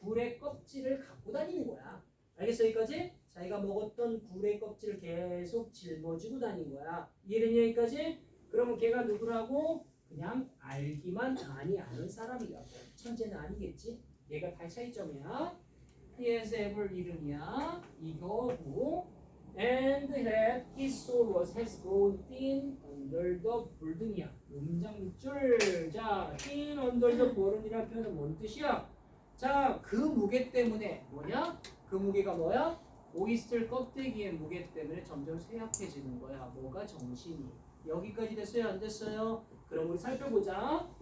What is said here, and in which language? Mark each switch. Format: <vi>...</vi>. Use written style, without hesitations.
<ko>굴의 껍질을 갖고 다니는 거야. 알겠어? 여기까지? 자기가 먹었던 굴의 껍질을 계속 짊어지고 다닌 거야. 이해됐냐 여기까지? 그러면 걔가 누구라고? 그냥 알기만 많이 아는 사람이라고. 천재는 아니겠지? 얘가 다 차이점이야.</ko> <en>He has ever 이름이야.</en> <ko>이거고.</ko> <en>And that his soul has gone thin under the burden이야.</en> <ko>음장줄. 자, thin under the burden이라는 표현은 뭔 뜻이야? 자, 그 무게 때문에 뭐냐? 그 무게가 뭐야? 오이스터 껍데기의 무게 때문에 점점 쇠약해지는 거야. 뭐가? 정신이. 여기까지 됐어요? 안 됐어요? 그럼 우리 살펴보자.</ko>